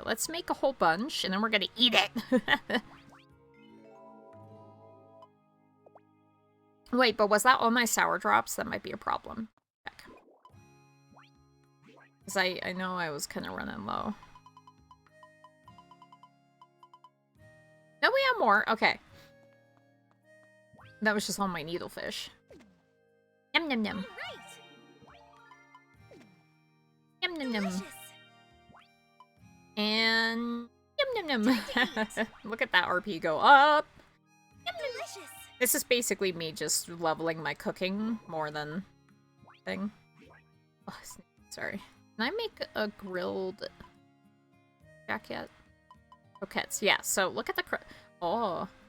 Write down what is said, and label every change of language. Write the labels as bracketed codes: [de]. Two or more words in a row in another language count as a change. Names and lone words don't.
[en] Let's make a whole bunch, and then we're gonna eat it. Wait, but was that all my sour drops? That might be a problem. Check. Because I know I was kind of running low. No, we have more. Okay. That was just all my needlefish. Yum, yum, yum. Yum, yum, yum. And... Yum, yum, yum. Look at that RP go up. Yum, yum. This is basically me just leveling my cooking more than thing. Oh, sorry. Can I make a grilled jacket? Croquettes. Yeah, so look at the oh.